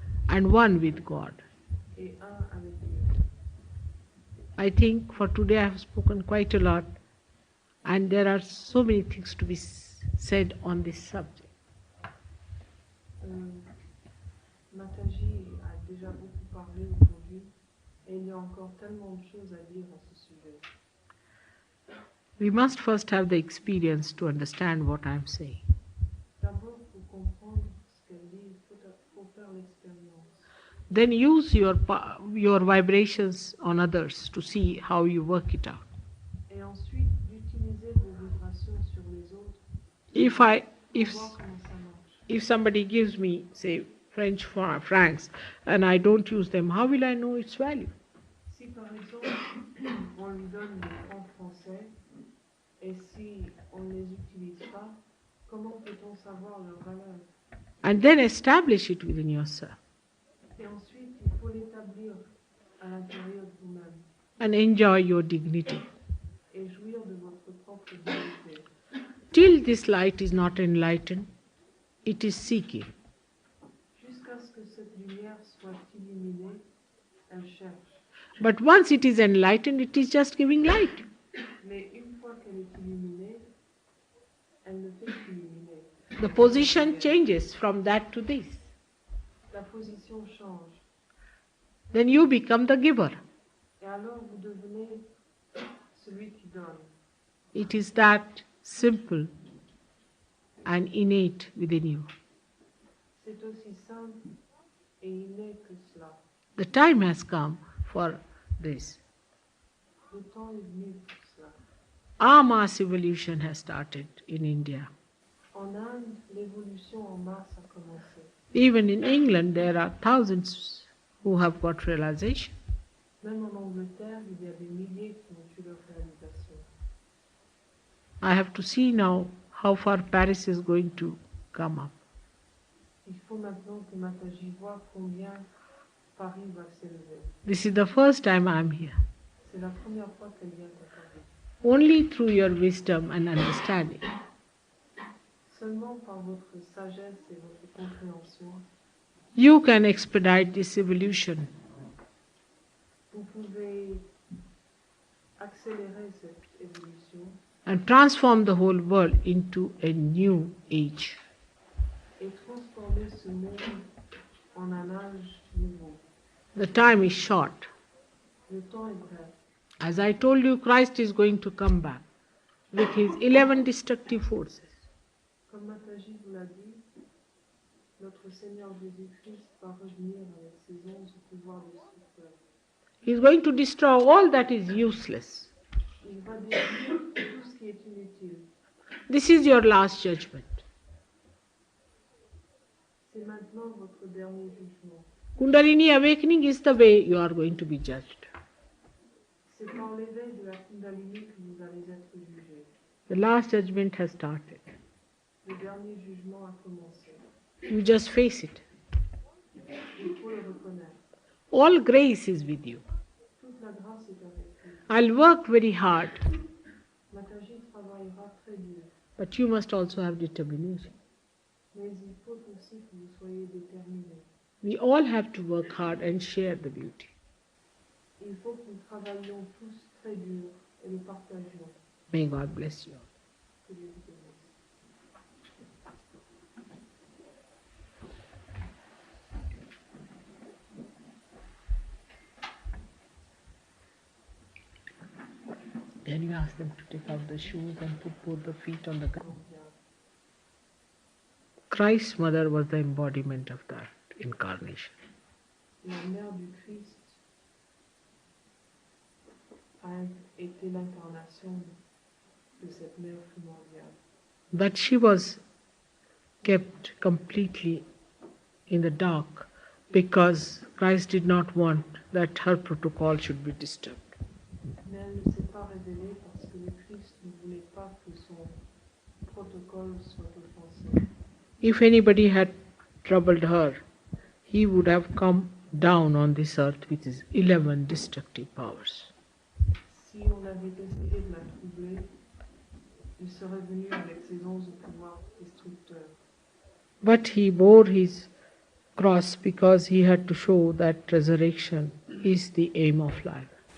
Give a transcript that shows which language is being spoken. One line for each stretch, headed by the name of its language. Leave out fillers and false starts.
English: and one with God.
French: et un avec Dieu.
English: I think for today I have spoken quite a lot, and there are so many things to be said on this subject.
French: Mataji a déjà beaucoup parlé aujourd'hui et il y a encore tellement de choses à dire à ce sujet.
English: We must first have the experience to understand what I am saying.
French: D'abord, pour comprendre ce qu'elle dit, il faut faire l'expérience.
English: Then use your vibrations on others to see how you work it out.
French: Et ensuite, d'utiliser vos vibrations sur les autres
English: If
French: pour voir comment ça marche.
English: if somebody gives me, say, French francs, and I don't use them, how will I know its value?
French: Si par exemple, on lui donne des francs français et si on ne les utilise pas, comment peut-on savoir leur valeur?
English: And then establish it within yourself
French: Et ensuite, il faut l'établir à l'intérieur de vous-même
English: and enjoy your dignity.
French: et jouir de votre propre dignité.
English: Till this light is not enlightened, it is seeking.
French: Jusqu'à ce que cette lumière soit illuminée, elle cherche.
English: But once it is enlightened, it is just giving light.
French: Mais une fois qu'elle est illuminée, elle ne fait qu'illuminer.
English: The position changes from that to this.
French: La position change.
English: Then you become the giver.
French: Et alors vous devenez celui qui donne.
English: It is that simple and innate within you.
French: C'est aussi simple et inné que cela.
English: The time has come for this.
French: Le temps est venu pour cela.
English: Our mass evolution has started in India.
French: En Inde, l'évolution en masse a commencé.
English: Even in England, there are thousands who have got realization.
French: Même en Angleterre, il y a des milliers qui ont eu leur réalisation.
English: I have to see now how far Paris is going to come up.
French: Il faut maintenant que Mataji voit combien Paris va s'élever.
English: This is the first time I am here.
French: C'est la première fois qu'elle vient à Paris.
English: Only through your wisdom and understanding,
French: Seulement par votre sagesse et votre compréhension,
English: you can expedite this evolution
French: vous pouvez accélérer cette évolution
English: and transform the whole world into a new age.
French: et transformer ce monde en un âge nouveau.
English: The time is short.
French: Le temps est bref.
English: As I told you, Christ is going to come back with his 11 destructive forces.
French: Comme Mataji vous l'a dit, notre Seigneur Jésus-Christ va revenir avec ses 11 pouvoirs destructeurs.
English: He is going to destroy all that is useless.
French: Il va détruire tout ce qui est inutile.
English: This is your last judgment.
French: C'est maintenant votre dernier jugement.
English: Kundalini awakening is the way you are going to be judged.
French: C'est par l'éveil de la Kundalini que vous allez être jugé.
English: The last judgment has started.
French: Le dernier jugement a commencé.
English: You just face it.
French: Il faut le reconnaître.
English: All grace is with you.
French: Toute la grâce est avec vous.
English: I'll work very hard,
French: Mataji travaillera très dur,
English: but you must also have determination.
French: mais il faut aussi que vous soyez déterminés.
English: We all have to work hard and share the beauty.
French: Il faut que nous travaillions tous très dur et le partagions.
English: May God bless you all.
French: Que Dieu vous bénisse.
English: Then you ask them to take out the shoes and put both the feet on the ground. Christ's mother was the embodiment of that incarnation.
French: La mère du Christ a été l'incarnation de cette mère primordiale.
English: But she was kept completely in the dark because Christ did not want that her protocol should be disturbed.
French: Mais elle ne s'est pas révélée parce que le Christ ne voulait pas que son protocole soit offensé.
English: If anybody had troubled her, he would have come down on this earth with his 11 destructive powers.
French: Si on avait essayé de la troubler, il serait venu avec ses 11 pouvoirs destructeurs.
English: But he bore his cross because he had to show that resurrection is the aim of life.